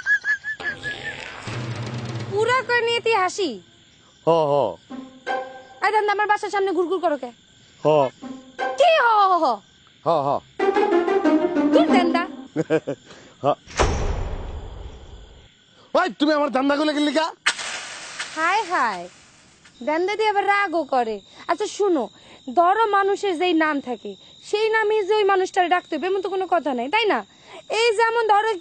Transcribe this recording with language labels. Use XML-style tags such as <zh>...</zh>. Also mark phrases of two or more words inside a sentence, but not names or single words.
<bn>পুরা কই নিয়ে তুই হাসি? হ হ। আই দেন আমার বাসার সামনে ঘুরঘুর করো কে? হ কি হ হ? হ হ। তুই দেন্দা। ভাই তুমি আমার ধান্দা গুলো গেলি কা? হাই হাই, দেন্দা দিয়ে আবার রাগও করে। আচ্ছা শুনো, ধরো মানুষের যেই নাম থাকে সেই নামে যে ওই মানুষটার ডাকতে হবে এমন তো কোনো কথা নাই, তাই না?</bn>